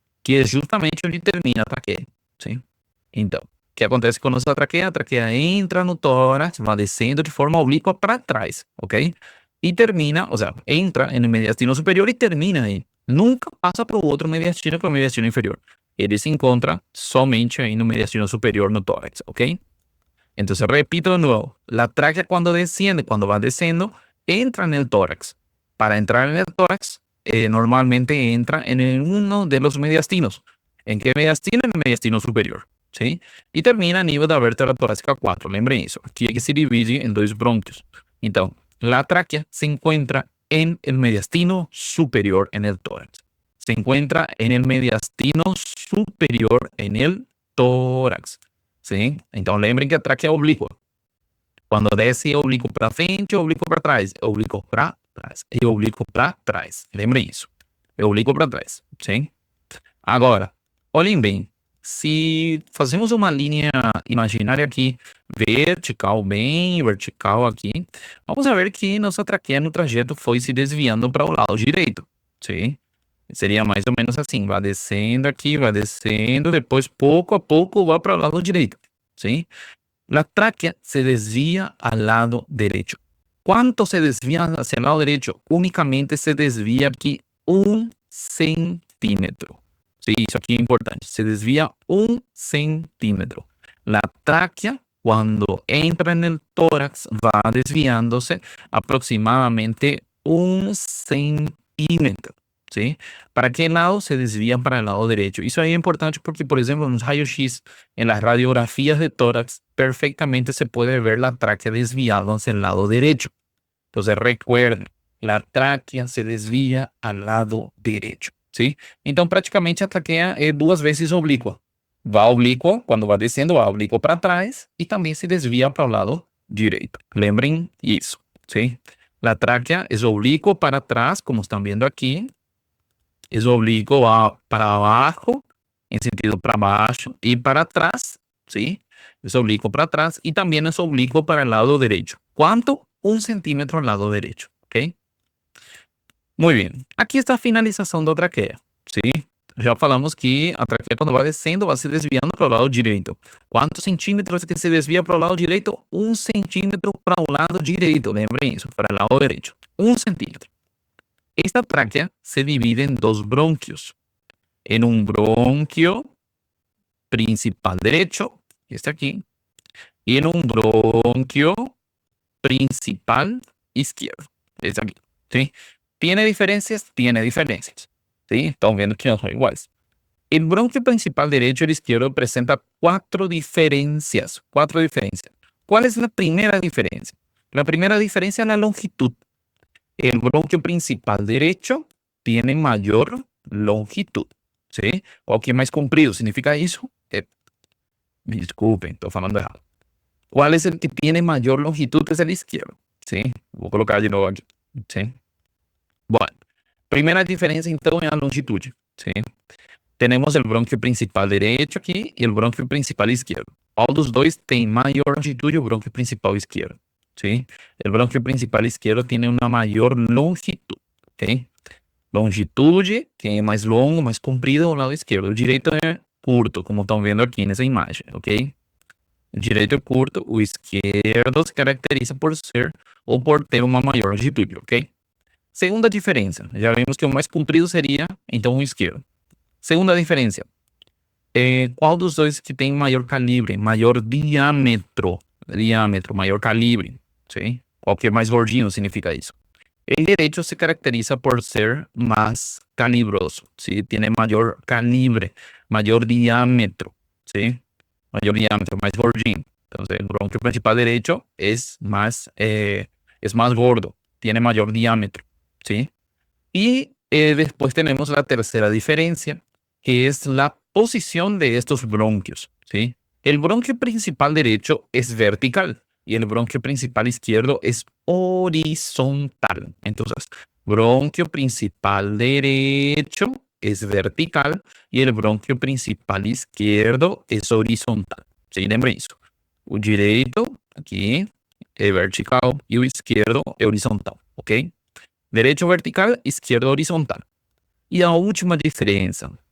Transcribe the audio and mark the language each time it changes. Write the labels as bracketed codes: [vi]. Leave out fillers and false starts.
[pt] Que é justamente onde termina a traqueia, sim? Então, o que acontece com a nossa traqueia? A traqueia entra no tórax, vai descendo de forma oblíqua para trás, ok? E termina, ou seja, entra no mediastino superior e termina aí. Nunca passa para o outro mediastino, para o mediastino inferior. Ele se encontra somente aí no mediastino superior, no tórax, ok? [es] Entonces, repito de nuevo, la tráquea cuando desciende, cuando va descendiendo, entra en el tórax. Para entrar en el tórax, normalmente entra en uno de los mediastinos. ¿En qué mediastino? En el mediastino superior, ¿sí? Y termina [pt] a nível da vértebra torácica 4, lembrem isso. Aqui é que se divide em dois brônquios. [es] Então, la tráquea se encuentra en el mediastino superior en el tórax. Se encuentra en el mediastino superior en el tórax. [pt] Sim? Então lembrem que a tráquea é oblíqua. Quando desce é oblíquo para frente, é oblíquo para trás, é oblíquo para trás, é oblíquo para trás. Lembrem isso. É oblíquo para trás, sim? Agora, olhem bem. Se fazemos uma linha imaginária aqui, vertical, bem vertical aqui, vamos ver que nossa traqueia no trajeto foi se desviando para o lado direito, sim? Seria mais ou menos assim, vai descendo aqui, vai descendo, depois pouco a pouco vai para o lado direito, ¿sí? [es] La tráquea se desvía al lado derecho. ¿Cuánto se desvía hacia el lado derecho? Únicamente se desvía aquí 1 centímetro. [pt] Sí, isso aqui é importante. [es] Se desvía 1 centímetro. La tráquea, cuando entra en el tórax, va desviándose aproximadamente 1 centímetro. ¿Sí? ¿Para qué lado se desvía? Para el lado derecho. [pt] Isso aí é importante porque, por exemplo, nos [es] rayos-x, en las radiografías de tórax, perfectamente se puede ver la tráquea desviada hacia el lado derecho. Entonces, recuerden, la tráquea se desvía al lado derecho, ¿sí? [pt] Então, praticamente, a traqueia é 2 vezes oblíqua. Vai oblíqua, quando vai descendo, vai oblíqua para trás e também se desvia para o lado direito. Lembrem isso, ¿sí? [es] La tráquea es oblicuo para atrás, como están viendo aquí. Es oblíquo para abajo, en sentido para baixo, y para atrás, ¿sí? Es oblíquo para atrás y también es oblíquo para el lado derecho. ¿Cuánto? 1 centímetro al lado derecho, ¿ok? Muy bien. [pt] Aquí está a finalização da traqueia, ¿sí? Já falamos que a traqueia, quando vai descendo, vai se desviando para o lado direito. Quantos centímetros que se desvia para o lado direito? 1 centímetro para o lado direito. Lembrem isso, para o lado direito. [es] 1 centímetro. Esta tráquea se divide en 2 bronquios. En un bronquio principal derecho, este aquí, y en un bronquio principal izquierdo. Es aquí, ¿sí? ¿Tiene diferencias? Tiene diferencias, ¿sí? Estamos viendo que no son iguales. El bronquio principal derecho y el izquierdo presenta cuatro diferencias. Cuatro diferencias. ¿Cuál es la primera diferencia? La primera diferencia es la longitud. El bronquio principal derecho tiene mayor longitud, ¿sí? O que más comprido significa eso. Me disculpen, estoy falando errado. ¿Cuál es el que tiene mayor longitud? Es el izquierdo, ¿sí? Voy a colocar de nuevo aquí, ¿sí? Bueno, primera diferencia [pt] então é a longitude, [es] ¿sí? [pt] Temos o brônquio principal direito aqui e o brônquio principal esquerdo. Qual dos dois tem maior longitude? O brônquio principal esquerdo, ¿sí? O brônquio principal esquerdo tem uma maior longitud, ¿ok? Longitude, que é mais longo, mais comprido, ao lado esquerdo. O direito é curto, como estão vendo aqui nessa imagem, ok? O direito é curto, o esquerdo se caracteriza por ser ou por ter uma maior longitude, ok? Segunda diferença, já vimos que o mais comprido seria, então, o esquerdo. Segunda diferença, qual dos dois que tem maior calibre, maior diâmetro, maior calibre, sim? Qual que é mais gordinho significa isso? [es] El derecho se caracteriza por ser más calibroso, ¿sí? Tiene mayor calibre, mayor diámetro, ¿sí? Mayor diámetro, más gordinho. Entonces, el bronquio principal derecho es más gordo, tiene mayor diámetro, ¿sí? Y después tenemos la tercera diferencia, que es la posición de estos bronquios, ¿sí? El bronquio principal derecho es vertical y el bronquio principal izquierdo es horizontal. Entonces, bronquio principal derecho es vertical y el bronquio principal izquierdo es horizontal. [pt] ¿Sí? Lembrem isso. O direito, aqui, é vertical e o esquerdo é horizontal, ok? Direito vertical, esquerdo horizontal. E a última diferença.